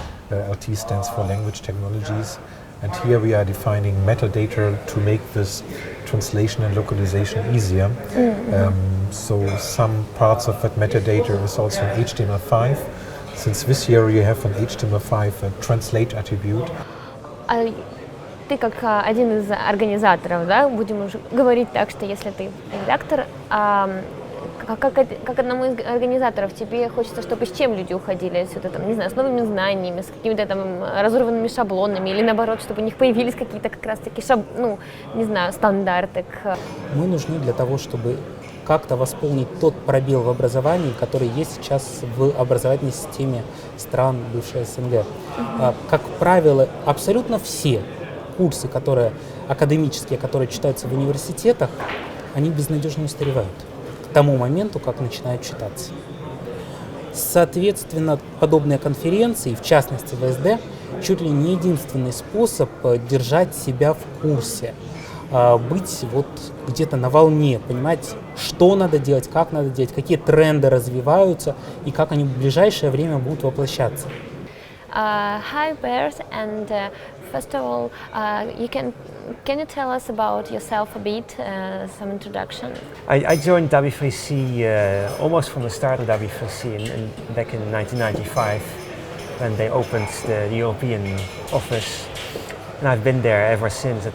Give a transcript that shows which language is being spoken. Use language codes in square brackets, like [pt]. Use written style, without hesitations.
[en] LT stands for Language Technologies. And here we are defining metadata to make this translation and localization easier. So some parts of that metadata is also in HTML5. Since this year you have an HTML5 translate attribute. [ru] Ты как один из организаторов, да, будем уже говорить так, что если ты редактор, как одному из организаторов, тебе хочется, чтобы с чем люди уходили отсюда, там, не знаю, с новыми знаниями, с какими-то там разорванными шаблонами, или наоборот, чтобы у них появились какие-то как раз-таки, не знаю, стандарты. Мы нужны для того, чтобы как-то восполнить тот пробел в образовании, который есть сейчас в образовательной системе стран бывшей СНГ. Как правило, абсолютно все курсы, академические, которые читаются в университетах, они безнадежно устаревают к тому моменту, как начинают читаться. Соответственно, подобные конференции, в частности ВСД, чуть ли не единственный способ держать себя в курсе, быть вот где-то на волне, понимать, что надо делать, как надо делать, какие тренды развиваются и как они в ближайшее время будут воплощаться. [en] Hi Bears, and first of all, can you tell us about yourself a bit, some introduction? I joined W3C almost from the start of W3C back in 1995 when they opened the European office, and I've been there ever since.